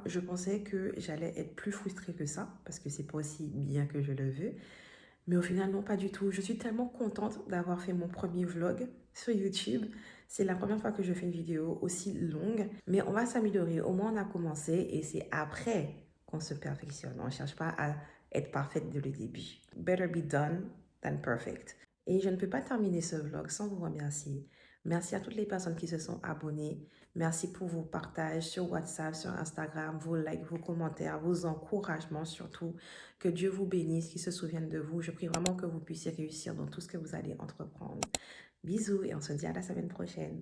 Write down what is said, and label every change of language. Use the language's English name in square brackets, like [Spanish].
[French] Je pensais que j'allais être plus frustrée que ça, parce que c'est pas aussi bien que je le veux. Mais au final, non, pas du tout. Je suis tellement contente d'avoir fait mon premier vlog sur YouTube. C'est la première fois que je fais une vidéo aussi longue. Mais on va s'améliorer. Au moins, on a commencé et c'est après qu'on se perfectionne. On ne cherche pas à être parfaite dès le début. [English] Better be done than perfect. [French] Et je ne peux pas terminer ce vlog sans vous remercier. Merci à toutes les personnes qui se sont abonnées. Merci pour vos partages sur WhatsApp, sur Instagram, vos likes, vos commentaires, vos encouragements surtout. Que Dieu vous bénisse, qu'il se souvienne de vous. Je prie vraiment que vous puissiez réussir dans tout ce que vous allez entreprendre. Bisous et on se dit à la semaine prochaine.